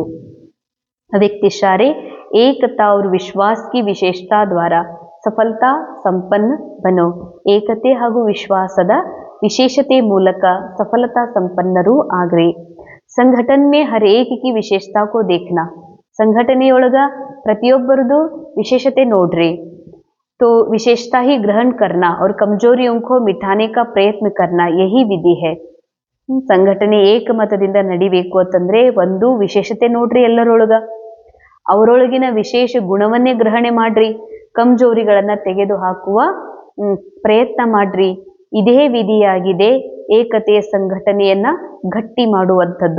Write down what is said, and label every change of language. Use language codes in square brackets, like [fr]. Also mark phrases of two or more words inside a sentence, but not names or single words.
[hi] व्यक्ति इशारे एकता और ವಿಶ್ವಾಸ की विशेषता द्वारा सफलता संपन्न बनो. [kn] ಏಕತೆ ಹಾಗೂ ವಿಶ್ವಾಸದ ವಿಶೇಷತೆ ಮೂಲಕ ಸಫಲತಾ ಸಂಪನ್ನರೂ ಆಗ್ರಿ. [hi] संगठन में हर एक की विशेषता को देखना. [kn] ಸಂಘಟನೆಯೊಳಗ ಪ್ರತಿಯೊಬ್ಬರದು ವಿಶೇಷತೆ ನೋಡ್ರಿ. [hi] तो विशेषता ही ग्रहण करना और कमजोरियों को मिटाने का प्रयत्न करना यही विधि है. [kn] ಸಂಘಟನೆ ಏಕಮತದಿಂದ ನಡಿಬೇಕು ಅಂತಂದ್ರೆ ಒಂದು ವಿಶೇಷತೆ ನೋಡ್ರಿ, ಎಲ್ಲರೊಳಗ ಅವರೊಳಗಿನ ವಿಶೇಷ ಗುಣವನ್ನೇ ಗ್ರಹಣೆ ಮಾಡ್ರಿ, ಕಮ್ಜೋರಿಗಳನ್ನ ತೆಗೆದು ಹಾಕುವ ಪ್ರಯತ್ನ ಮಾಡ್ರಿ. ಇದೇ ವಿಧಿಯಾಗಿದೆ ಏಕತೆಯ ಸಂಘಟನೆಯನ್ನ ಗಟ್ಟಿ ಮಾಡುವಂಥದ್ದು.